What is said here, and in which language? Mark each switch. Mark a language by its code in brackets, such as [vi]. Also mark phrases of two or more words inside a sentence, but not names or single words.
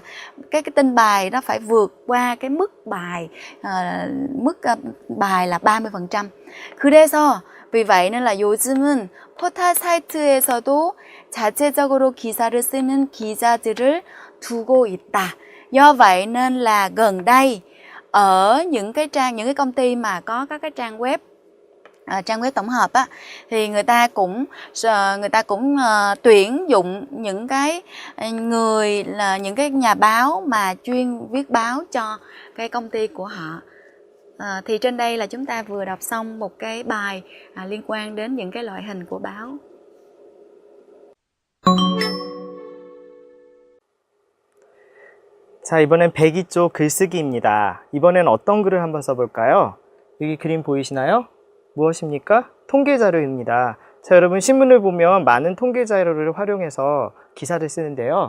[vi] Cái tin bài đó phải vượt qua cái mức bài là 30%. [ko] 그래서 [vi] vì vậy nên là [ko] 요즘은 포털 사이트에서도 자체적으로 기사를 쓰는 기자들을 두고 있다. [vi] Do vậy nên là gần đây ở những cái công ty mà có các cái trang web tổng hợp á, thì người ta cũng tuyển dụng những cái người là những cái nhà báo mà chuyên viết báo cho cái công ty của họ. Thì trên đây là chúng ta vừa đọc xong một cái bài liên quan đến những cái loại hình của báo. [ko] 자, 이번엔 102쪽 글쓰기입니다. 이번엔 어떤 글을 한번 써볼까요? 여기 그림 보이시나요? 무엇입니까? 통계 자료입니다. 자, 여러분 신문을 보면 많은 통계 자료를 활용해서 기사를 쓰는데요.